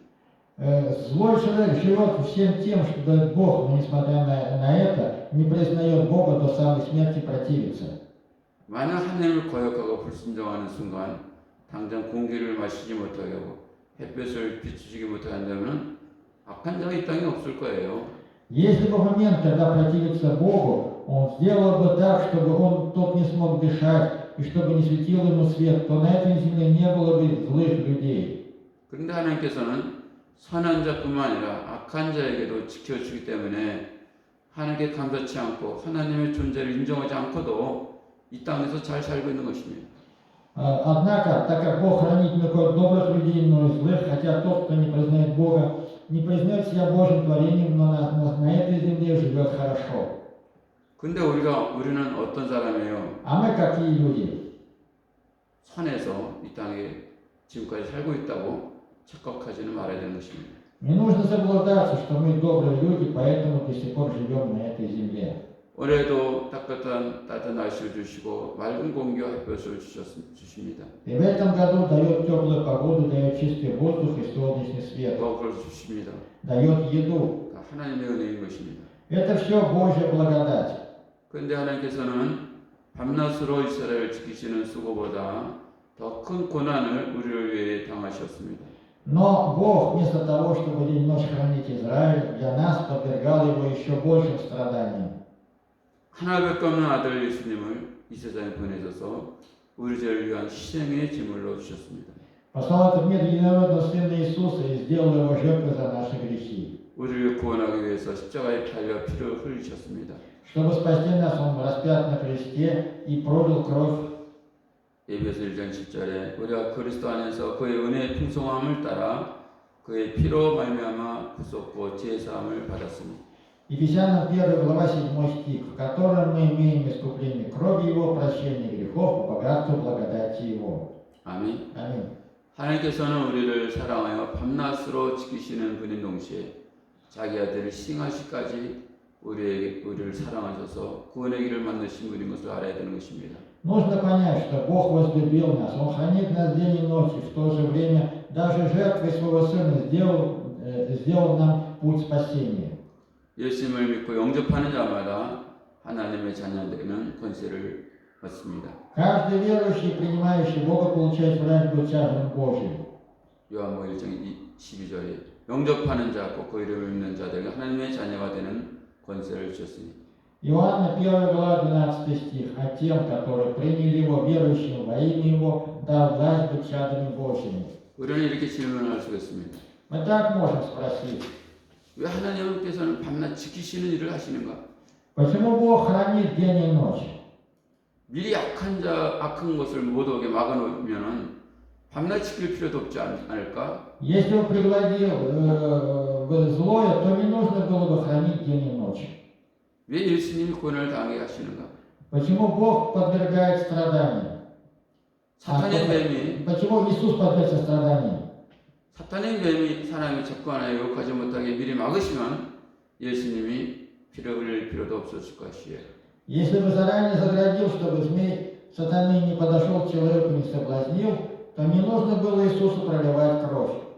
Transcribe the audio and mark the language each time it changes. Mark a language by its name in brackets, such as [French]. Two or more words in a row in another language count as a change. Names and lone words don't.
[Russian] Злой человек живет всем тем, что дает Бог, но несмотря на это, не признает Бога до самой смерти, противится. [Korean] 만약 하나님을 거역하고 불순종하는 순간 당장 공기를 마시지 못하게 하고 햇볕을 비추지 못하게 한다면 악한 자가 이 땅에 없을 거예요. [Russian] Если бы в момент, когда противится Богу, он сделал бы так, чтобы тот не смог дышать, и чтобы не светил ему свет, то на этой земле не было бы злых людей. [Korean] 그런데 하나님께서는 선한 자뿐만 아니라 악한 자에게도 지켜주기 때문에 하나님께 감사치 않고 하나님의 존재를 인정하지 않고도 이 땅에서 잘 살고 있는 것입니다. [Russian] Однако, так как Бог хранит не только добрых людей, но и злых, хотя тот, кто не признает Бога, не признает себя Божьим творением, но на этой земле живет хорошо. [Korean] 근데 우리는 어떤 사람이에요? [Russian] А мы какие люди? [Korean] 선해서 이 땅에 지금까지 살고 있다고 착각하지는 말아야 되는 것입니다. [Russian] Не нужно заблуждаться, что мы добрые люди, поэтому до сих пор живем на этой земле. [Korean] 올해도 따뜻한 날씨를 주시고 맑은 공기와 햇볕을 주십니다. [Russian] И в этом году дает теплую погоду, дает чистый воздух и солнечный свет, [Korean] 먹을 주십니다. [Russian] дает еду. [Korean] 다 하나님의 은혜인 것입니다. [Russian] Это все Божья благодать. [Korean] 그런데 하나님께서는 밤낮으로 이스라엘을 지키시는 수고보다 더 큰 고난을 우리를 위해 당하셨습니다. [Russian] Но Бог, вместо того, чтобы день и ночь хранить Израиль, для нас подвергал его еще большим страданиям. [Korean] 하나밖에 없는 아들 예수님을 이 세상에 보내셔서 우리 죄를 위한 희생의 제물로 주셨습니다. [Russian] Послал этот мир единородного Сына Иисуса и сделал его жертвой за наши грехи. [Korean] 우리를 구원하기 위해서 십자가에 달려 피를 흘리셨습니다. [Russian] Чтобы спасти нас, Он распят на кресте и пролил кровь. [Korean] 에베소 1장 10절에 우리가 그리스도 안에서 그의 은혜의 풍성함을 따라 그의 피로 말미암아 구속고 제사함을 받았습니다. [Russian] Ефесянам 1 глава 7 стих, в котором мы имеем искупление крови Его, прощение грехов по богатству благодати Его. [Korean] 아멘. [Russian] Аминь. [Korean] 하나님께서는 우리를 사랑하여 밤낮으로 지키시는 분인 동시에 자기 아들을 희생하시까지 우리를 사랑하셔서 구원의 길을 만드신 분인 것을 알아야 되는 것입니다. [Russian] Нужно понять, что Бог возлюбил нас, Он хранит нас день и ночь, и в то же время даже жертвой Своего Сына сделал нам путь спасения. [Korean] 예수님을 믿고 영접하는 자마다 하나님의 자녀되는 권세를 맞습니다. [Russian] Каждый верующий, принимающий Бога, получает власть быть царством Божьим. [Korean] 요한복음 1장 12절에 영접하는 자, 곧 그 이름을 믿는 자들에게 하나님의 자녀가 되는 권세를 주셨으니. [Russian] Иоанна 1 глава 12 стих. А тем, которые приняли Его, верующим во имя Его, дал власть быть чадами Божьими. [Korean] 우리는 이렇게 질문할 수 있습니다. [Russian] Мы так можем спросить, [Korean] 왜 하나님께서는 밤낮 지키시는 일을 하시는가? [Russian] почему Бог хранит день и ночь? [Korean] 미리 악한 것을 못 오게 막아놓으면은 밤낮 지킬 필요도 없지 않을까? [Russian] Если Он пригладил злое, то не нужно было бы хранить день и ночь. [Korean] 왜 예수님이 고난을 당하게 하시는가? [Russian] Почему Бог подвергает страданиям? [Korean] 사탄의 뱀이 [Russian] Почему Иисус подвергся страданиям? [Korean] 사탄의 뱀이 사람이 접근하여 유혹하지 못하게 미리 막으시면 예수님이 피를 흘릴 필요도 없었을 것이에요. [Russian] Если бы заранее заградил, чтобы змей сатаны не подошел к человеку и не соблазнил, то не нужно было Иисусу проливать кровь.